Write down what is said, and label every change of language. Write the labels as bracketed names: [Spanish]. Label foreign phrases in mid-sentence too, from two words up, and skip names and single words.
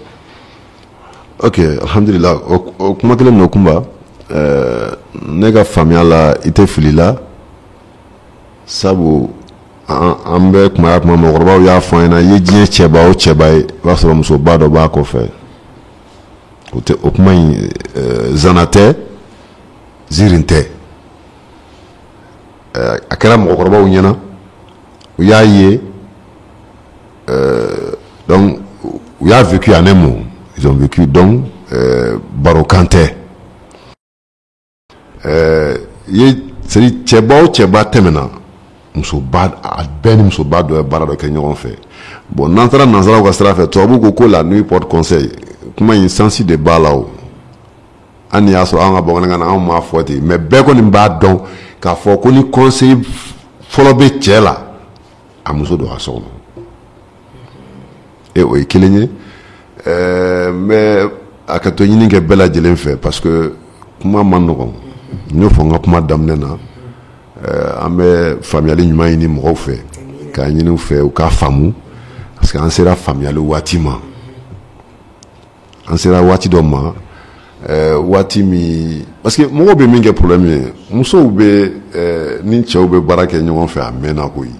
[Bambara] Ok, alhamdulillah o kuma kelen n'o kunba ne ka faamuya la i tɛ fili la sabu an bɛ kuma mɔgɔkɔrɔbaw y'a fɔ an ɲɛna i ye diɲɛ cɛba o cɛba ye i b'a sɔrɔ musoba dɔ b'a kɔfɛ o kuma in zana tɛ ziiri tɛ a kɛra mɔgɔkɔrɔbaw ɲɛna u y'a ye donc u y'a vécu [French] en un mot ils ont vécu [Bambara] donc barokan tɛ c'est-à-dire cɛba o cɛba tɛmɛna musoba a bɛɛ ni musoba dɔ ye baara dɔ kɛ ɲɔgɔn fɛ bon n'an taara nanzaraw ka sira fɛ tubabu ko [French] la nuit porte conseil [Bambara] kuma in sansi de b'a la o an ni y'a sɔrɔ an ka bamanankan na anw m'a fɔ ten mais bɛɛ kɔni b'a dɔn k'a fɔ ko ni conseil fɔlɔ bɛ cɛ la a muso dɔ ka so kɔnɔ o ye kelen ye mais a ka to ɲini kɛ bɛɛ lajɛlen fɛ [French] parce que [Bambara] kuma man nɔgɔn n y'o fɔ n ka kuma daminɛ na an bɛ faamuyali ɲuman ɲini mɔgɔw fɛ k'a ɲini u fɛ u k'a faamu [French] parce que [Bambara] an sera faamuyali waati ma an sera waati dɔ ma waati min [French] parce que [Bambara] mɔgɔw bɛ min kɛ problème ye musow bɛ ni cɛw bɛ baara kɛ ɲɔgɔn fɛ a mɛnna